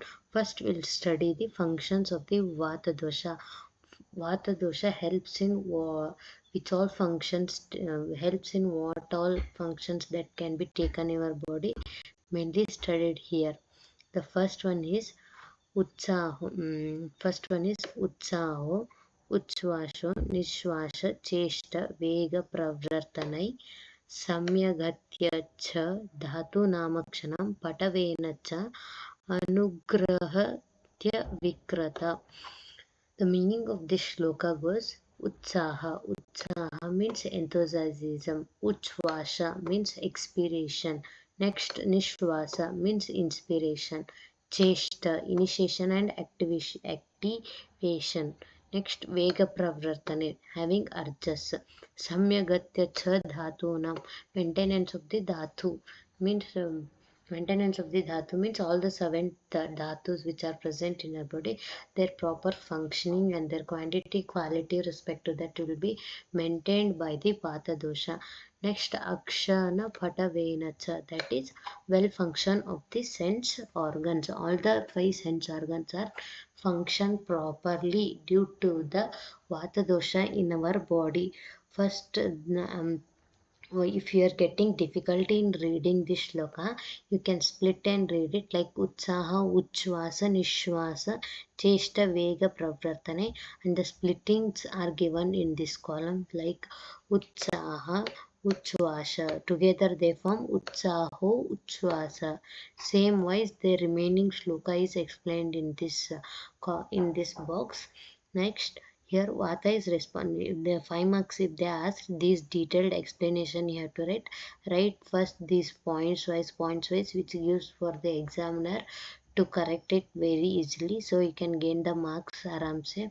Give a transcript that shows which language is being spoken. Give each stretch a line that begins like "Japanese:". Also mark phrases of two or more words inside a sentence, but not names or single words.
English: First we'll study the functions of the vata dosha. Vata dosha helps in which all functions helps in what all functions that can be taken in our body, mainly studied here. The first one is utsaho. First one is
Sanskrit: उत्साहो, उच्छ्वासो, निश्वास, चेष्टा, वेग, प्रवर्तनै, सम्यग्गत्या च, धातु नमक्षणम्, पाटवेन च, अनुग्रहत्य विक्रत.
English: The meaning of this shloka goes utsaha. Utsaha means enthusiasm. Uchvasha means expiration. Next, nishvasa means inspiration. Cheshta, initiation and activation. Next,
Sanskrit: वेग प्रवर्तने,
English: having urges.
Sanskrit: सम्यग्गत्या च धातुनम्,
English: maintenance of the dhatu means maintenance of the dhatu means all the 7 dhatus which are present in our body, their proper functioning and their quantity, quality, respect to that will be maintained by the vata dosha. Next,
Sanskrit: अक्षण पाटवेन च,
English: that is well function of the sense organs. All the 5 sense organs are function properly due to the vata dosha in our body. First, if you are getting difficulty in reading this shloka, you can split and read it like
Sanskrit: उत्साह, उच्छ्वास, निश्वास, चेष्टा, वेग, प्रवर्तने,
English: and the splittings are given in this column like
Sanskrit: उत्साह, उच्छ्वास.
English: Together they form
Sanskrit: उत्साहो, उच्छ्वास.
English: Same wise the remaining shloka is explained in this box. Next, here vata is responding. The 5 marks if they ask this detailed explanation you have to write first these points wise which gives for the examiner to correct it very easily, so you can gain the marks
Hindi: आराम से.